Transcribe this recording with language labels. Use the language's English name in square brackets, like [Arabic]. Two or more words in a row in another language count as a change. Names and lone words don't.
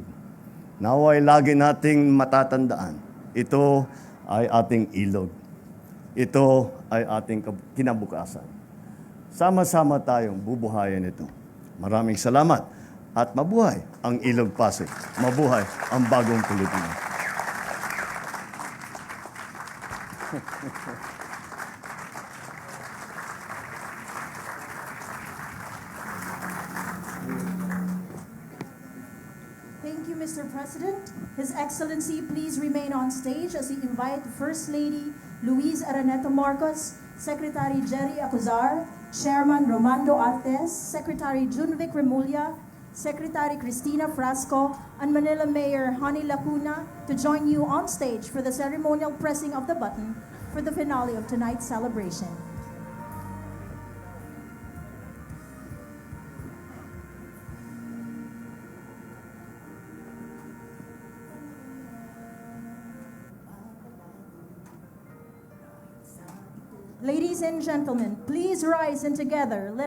[Filipino] Naway lagi nating matatandaan, ito ay ating ilog. Ito ay ating kinabukasan. Sama-sama tayong bubuhayin ito. Maraming salamat at mabuhay ang Ilog Pasig. Mabuhay ang bagong Pilipinas. [English] Thank you, Mr. President. His Excellency, please remain on stage as we invite First Lady Luis Araneta Marcos, Secretary Jerry Acuzar, Chairman Romando Altes, Secretary Junvic Remulla, Secretary Cristina Frasco, and Manila Mayor Honey Lacuna to join you on stage for the ceremonial pressing of the button for the finale of tonight's celebration. Ladies and gentlemen, please rise and together let